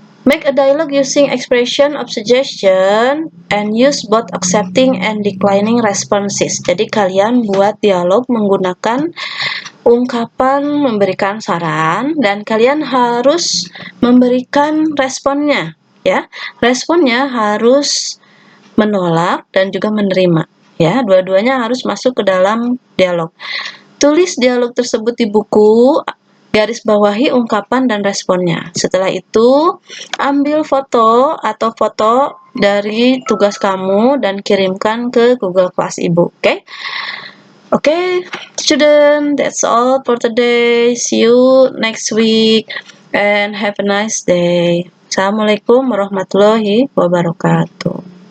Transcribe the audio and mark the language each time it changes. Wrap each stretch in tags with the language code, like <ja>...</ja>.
<en>Make a dialogue using expression of suggestion and use both accepting and declining responses.</en> <id>Jadi kalian buat dialog menggunakan ungkapan memberikan saran dan kalian harus memberikan responnya, ya. Responnya harus menolak dan juga menerima, ya. Dua-duanya harus masuk ke dalam dialog. Tulis dialog tersebut di buku, garis bawahi ungkapan dan responnya. Setelah itu, ambil foto atau foto dari tugas kamu dan kirimkan ke Google Class Ibu, oke?</id> <en>Okay, student, that's all for today. See you next week and have a nice day.</en> <ar>Assalamualaikum warahmatullahi wabarakatuh.</ar>